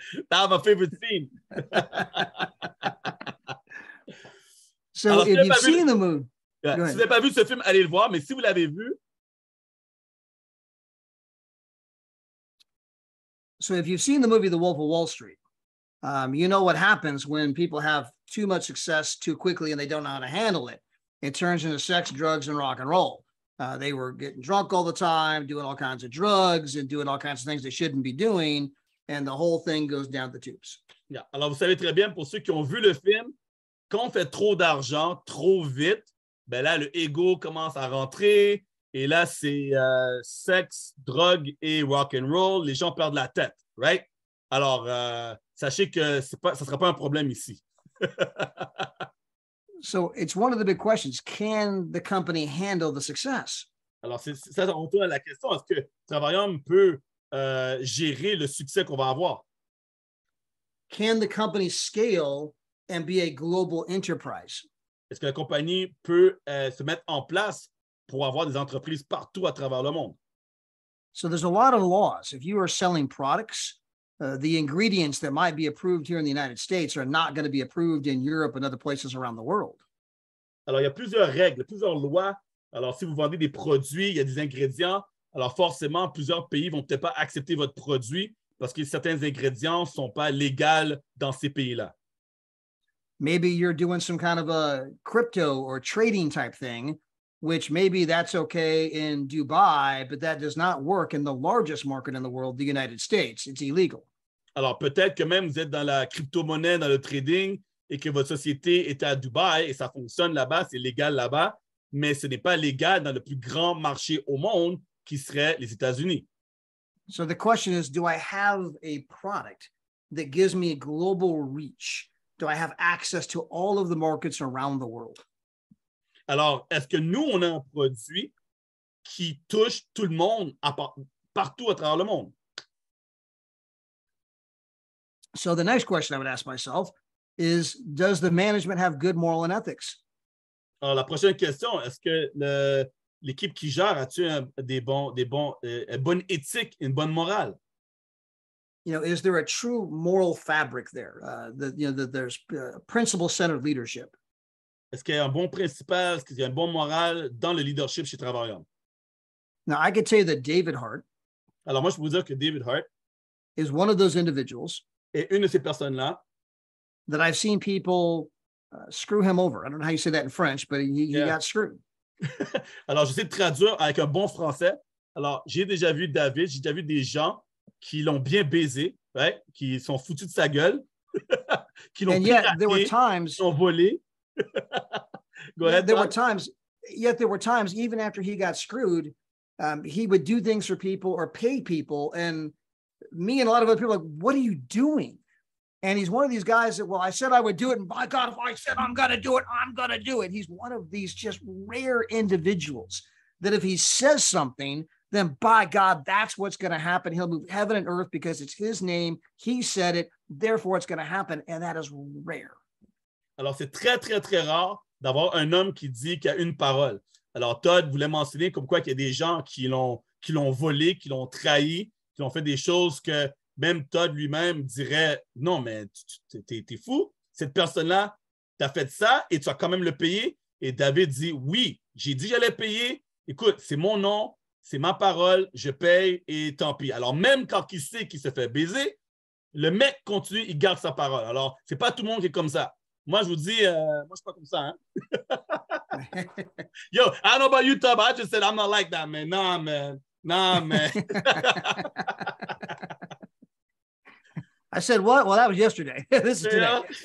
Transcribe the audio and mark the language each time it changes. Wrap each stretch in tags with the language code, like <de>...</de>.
<en>That's my favorite scene. So if you've seen the movie,</en> <fr>Si vous n'avez pas vu ce film, allez le voir, mais si vous l'avez vu.</fr> <en>So if you've seen the movie The Wolf of Wall Street, you know what happens when people have too much success too quickly and they don't know how to handle it. It turns into sex, drugs, and rock and roll. They were getting drunk all the time, doing all kinds of drugs and doing all kinds of things they shouldn't be doing. And the whole thing goes down the tubes. Yeah.</en> <fr>Alors, vous savez très bien, pour ceux qui ont vu le film, quand on fait trop d'argent, trop vite, ben là, le ego commence à rentrer. Et là, c'est sexe, drogue et rock and roll. Les gens perdent la tête,</fr> <en>right?</en> <fr>Alors, sachez que ça ne sera pas un problème ici.</fr> <en>So it's one of the big questions. Can the company handle the success?</en> <fr>Alors, ça, on retourne à la question. Est-ce que Travaillum peut gérer le succès qu'on va avoir?</fr> <en>Can the company scale and be a global enterprise?</en> <fr>Est-ce que la compagnie peut se mettre en place pour avoir des entreprises partout à travers le monde?</fr> <en>So there's a lot of laws. If you are selling products, the ingredients that might be approved here in the United States are not going to be approved in Europe and other places around the world.</en> <fr>Alors, il y a plusieurs règles, plusieurs lois. Alors, si vous vendez des produits, il y a des ingrédients. Alors, forcément, plusieurs pays ne vont peut-être pas accepter votre produit parce que certains ingrédients ne sont pas légaux dans ces pays-là.</fr> <en>Maybe you're doing some kind of a crypto or trading type thing, which maybe that's okay in Dubai, but that does not work in the largest market in the world, the United States. It's illegal.</en> <fr>Alors, peut-être que même vous êtes dans la crypto-monnaie, dans le trading, et que votre société est à Dubaï et ça fonctionne là-bas, c'est légal là-bas, mais ce n'est pas légal dans le plus grand marché au monde, qui serait les États-Unis.</fr> <en>So the question is, do I have a product that gives me a global reach? Do I have access to all of the markets around the world?</en> <fr>Alors, est-ce que nous, on a un produit qui touche tout le monde partout à travers le monde?</fr> <en>So the next question I would ask myself is, does the management have good moral and ethics?</en> <fr>Alors, la prochaine question, est-ce que l'équipe qui gère a-t-il une bonne éthique, une bonne morale?</fr> <en>You know, is there a true moral fabric there? That there's principle-centered leadership.</en> <fr>Est-ce qu'il y a un bon principal, est-ce qu'il y a une bonne morale dans le leadership chez Travaillum?</fr> <en>Now, I could tell you that David Hart</en> <fr>Alors, moi, je peux vous dire que David Hart</fr> <en>is one of those individuals</en> <fr>est une de ces personnes-là</fr> <en>that I've seen people screw him over. I don't know how you say that in French, but he got screwed.</en> <fr>Alors, j'essaie de traduire avec un bon français. Alors, j'ai déjà vu David, j'ai déjà vu des gens qui l'ont bien baisé,</fr> <en>right?</en> <fr>Qui sont foutus de sa gueule, qui l'ont piraté, qui l'ont volé.</fr> <en>Go ahead, there were times, even after he got screwed, he would do things for people or pay people. And me and a lot of other people are like, what are you doing? And he's one of these guys that, well, I said I would do it. And by God, if I said I'm going to do it, I'm going to do it. He's one of these just rare individuals that if he says something, then by God, that's what's going to happen. He'll move heaven and earth because it's his name. He said it. Therefore, it's going to happen. And that is rare.</en> <fr>Alors, c'est très, très, très rare d'avoir un homme qui dit qu'il y a une parole. Alors, Todd voulait mentionner comme quoi qu'il y a des gens qui l'ont volé, qui l'ont trahi, qui l'ont fait des choses que même Todd lui-même dirait « Non, mais t'es fou. Cette personne-là t'a fait ça et tu vas quand même le payer. » Et David dit « Oui, j'ai dit que j'allais payer. Écoute, c'est mon nom, c'est ma parole, je paye et tant pis. » Alors, même quand il sait qu'il se fait baiser, le mec continue, il garde sa parole. Alors, c'est pas tout le monde qui est comme ça. Moi, je vous dis, moi, je suis pas comme ça. Hein?</fr> <en>Yo, I don't know about you, Todd, but I just said I'm not like that, man. Nah, man. I said, what? Well, that was yesterday. This is today.</en>